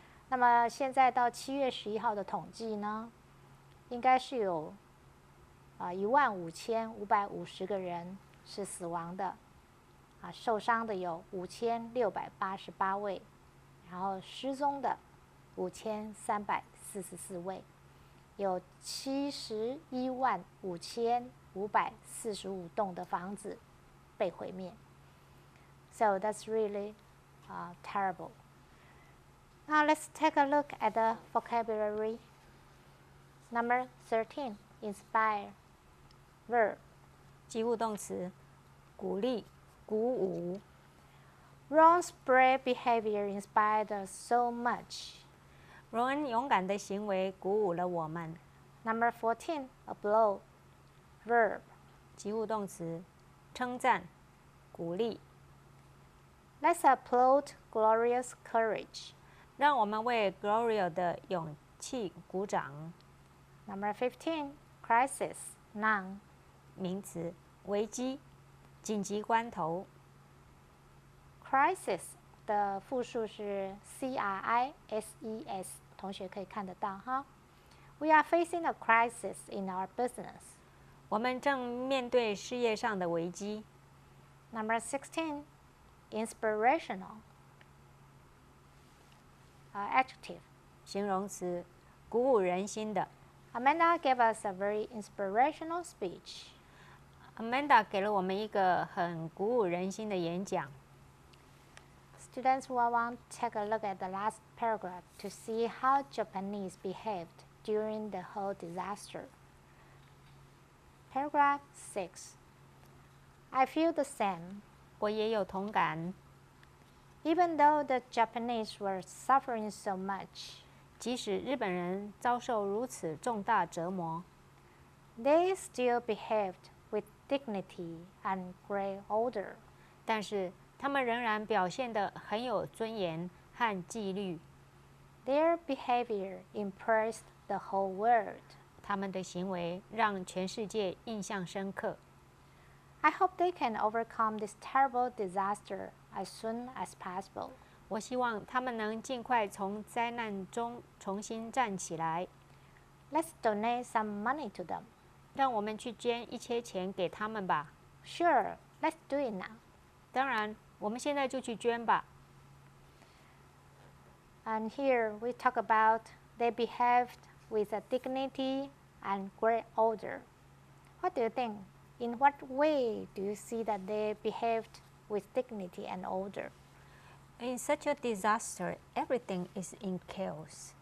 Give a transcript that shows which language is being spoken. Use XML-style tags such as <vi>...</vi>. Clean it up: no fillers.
<zh>那么现在到7月11号的统计呢，应该是有15550个人是死亡的，受伤的有5688位，然后失踪的5344位，有715545栋的房子被毁灭。</zh> <en>So that's really terrible. Now let's take a look at the vocabulary. Number 13, inspire. Verb.</en> <zh>及物动词，鼓励、鼓舞。</zh> <en>Ron's brave behavior inspired us so much.</en> <zh>荣恩勇敢的行为鼓舞了我们。</zh> <en>Number 14, applaud. Verb.</en> <zh>及物动词，称赞、鼓励。</zh> <en>Let's applaud Gloria's courage.</en> <zh>让我们为 Gloria 的勇气鼓掌。</zh> <en>Number 15, crisis. Noun.</en> <zh>名词，危机、紧急关头。 Crisis 的复数是 CRISES， 同学可以看得到哈。</zh> <en>We are facing a crisis in our business.</en> <zh>我们正面对事业上的危机。</zh> <en>Number 16, inspirational. Adjective.</en> <zh>形容词，鼓舞人心的。</zh> <en>Amanda gave us a very inspirational speech.</en> <zh>Amanda 给了我们一个很鼓舞人心的演讲。</zh> <en>Students will want to take a look at the last paragraph to see how Japanese behaved during the whole disaster. Paragraph 6. I feel the same.</en> <zh>我也有同感。</zh> <en>Even though the Japanese were suffering so much,</en> <zh>即使日本人遭受如此重大折磨，</zh> <en>they still behaved with dignity and great order.</en> <zh>但是他们仍然表现得很有尊严和纪律。</zh> <en>Their behavior impressed the whole world.</en> <zh>他们的行为让全世界印象深刻。</zh> <en>I hope they can overcome this terrible disaster as soon as possible.</en> <zh>我希望他们能尽快从灾难中重新站起来。</zh> <en>Let's donate some money to them.</en> <zh>让我们去捐一些钱给他们吧。</zh> <en>Sure, let's do it now.</en> <zh>当然，我们现在就去捐吧。</zh> <en>And here we talk about they behaved with a dignity and great order. What do you think? In what way do you see that they behaved with dignity and order? In such a disaster, everything is in chaos.</en>